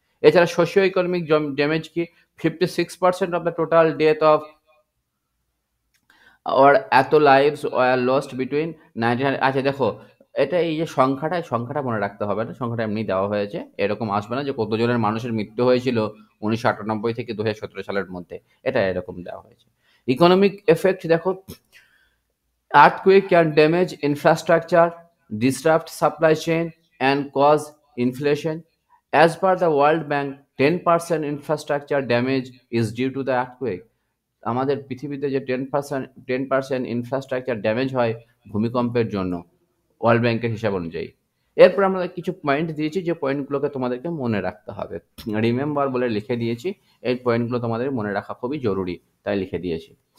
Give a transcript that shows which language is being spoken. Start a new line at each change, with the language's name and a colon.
Bangla: এছাড়া
English: Socio economic damage কি, 56% of the total death of or এত lives were lost between 1900।
Bangla: আচ্ছা দেখো, এটা এই যে সংখ্যাটা মনে রাখতে হবে না, সংখ্যাটা এমনি দেওয়া হয়েছে, এরকম আসবে না যে কতজনের মানুষের মৃত্যু হয়েছিল 1998 থেকে 2017 সালের মধ্যে, এটা এরকম দেওয়া হয়েছে।
English: Economic effect দেখো, earthquake can damage infrastructure, disrupt supply chain, and cause inflation. As per the World Bank, 10% infrastructure damage is due to the earthquake.
Bangla: আমাদের পৃথিবীতে যে 10% ইনফ্রাস্ট্রাকচার ড্যামেজ হয় ভূমিকম্পের জন্য, ওয়ার্ল্ড ব্যাংকের হিসাব অনুযায়ী। এরপর আমরা কিছু পয়েন্ট দিয়েছি, যে পয়েন্টগুলোকে তোমাদেরকে মনে রাখতে হবে। রিমেম্বার বলে লিখে দিয়েছি, এই পয়েন্টগুলো তোমাদের মনে রাখা খুবই জরুরি, তাই লিখে দিয়েছি।